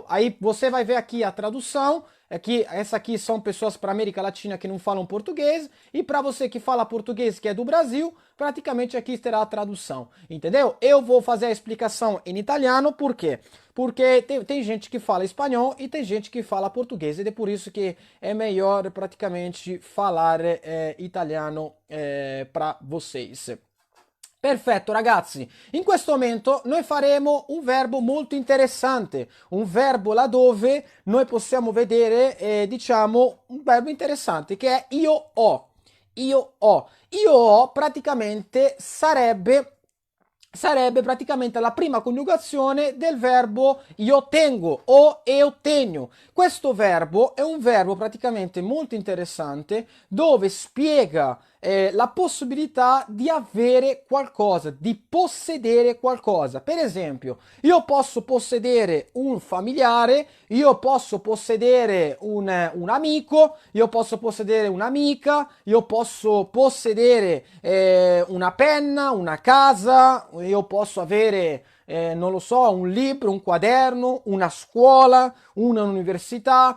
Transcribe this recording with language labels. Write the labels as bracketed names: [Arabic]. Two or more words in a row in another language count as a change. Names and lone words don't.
[Portuguese] Aí você vai ver aqui a tradução. Essa aqui são pessoas para América Latina que não falam português, e para você que fala português, que é do Brasil, praticamente aqui terá a tradução, entendeu? Eu vou fazer a explicação em italiano, por quê? Porque tem gente que fala espanhol e tem gente que fala português, e é por isso que é melhor praticamente falar italiano para vocês. [Italian] Perfetto ragazzi, in questo momento noi faremo un verbo molto interessante, un verbo laddove noi possiamo vedere, diciamo, un verbo interessante che è io ho. Io ho. Io ho praticamente sarebbe praticamente la prima coniugazione del verbo io tengo o [Portuguese] eu tenho. [Italian] Questo verbo è un verbo praticamente molto interessante dove spiega la possibilità di avere qualcosa, di possedere qualcosa. Per esempio, io posso possedere un familiare, io posso possedere un amico, io posso possedere un'amica, io posso possedere una penna, una casa, io posso avere non lo so, un libro, un quaderno, una scuola, un'università.